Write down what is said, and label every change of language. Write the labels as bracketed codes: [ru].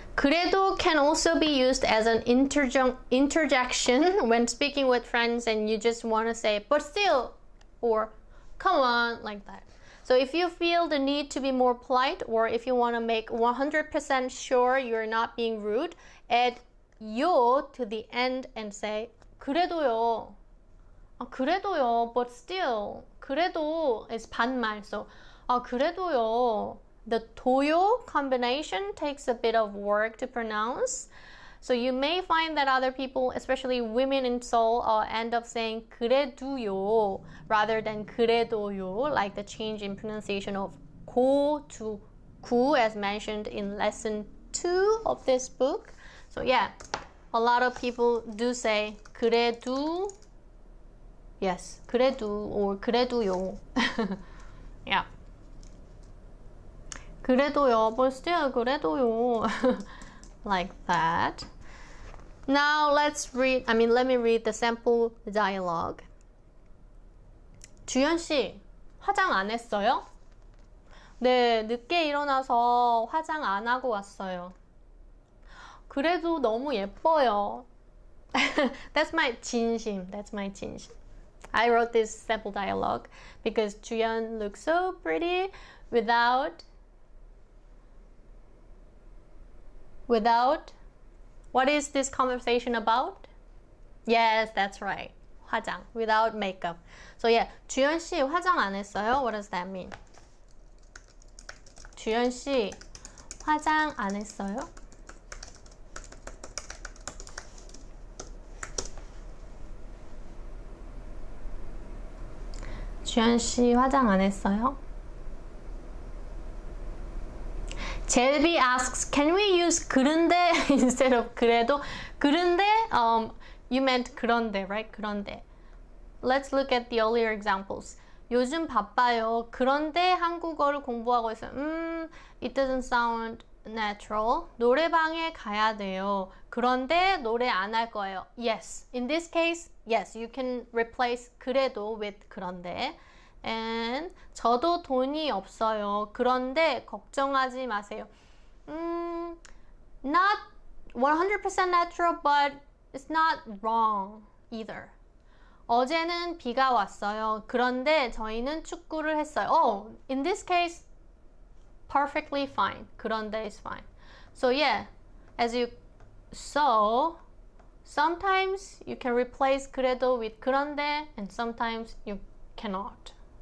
[en] 그래도 can also be used as an interjection when speaking with friends and you just want to say, but still, or come on, like that. So if you feel the need to be more polite, or if you want to make 100% sure you're not being rude, add 요 to the end and say 그래도요. 그래도요, but still. 그래도 is 반말, so 그래도요. The 도요 combination takes a bit of work to pronounce. So you may find that other people, especially women in Seoul, end up saying 그래도요 rather than 그래도요, like the change in pronunciation of 고 to 구 as mentioned in lesson 2 of this book. So yeah, a lot of people do say 그래도, yes, 그래도 or 그래도요. Yeah. 그래도요, but still 그래도요. Like that. Now let me read the sample dialogue. [ko] 주연 씨, 화장 안 했어요? 네, 늦게 일어나서 화장 안 하고 왔어요. 그래도 너무 예뻐요. [en] That's my [ko] 진심. [en] I wrote this sample dialogue because 주연 looks so pretty without, what is this conversation about? Yes, that's right. 화장, without makeup. So yeah, [ko] 주연 씨 화장 안 했어요? [en] What does that mean? [ko] 주연 씨 화장 안 했어요? 주연 씨 화장 안 했어요? [en] Jelby asks, can we use 그런데 instead of 그래도? 그런데, you meant 그런데, right? [ko] 그런데. [en] Let's look at the earlier examples. [ko] 요즘 바빠요. 그런데 한국어를 공부하고 있어요. [en] It doesn't sound natural. [ko] 노래방에 가야 돼요. 그런데 노래 안 할 거예요. [en] Yes. In this case, yes, you can replace 그래도 with 그런데. [ko] And 저도 돈이 없어요. 그런데 걱정하지 마세요. [en] Not 100% natural, but it's not wrong either. [ko] 어제는 비가 왔어요. 그런데 저희는 축구를 했어요. [en] Oh, in this case, perfectly fine. 그런데 is fine. So yeah, as you saw, sometimes you can replace 그래도 with 그런데, and sometimes you cannot.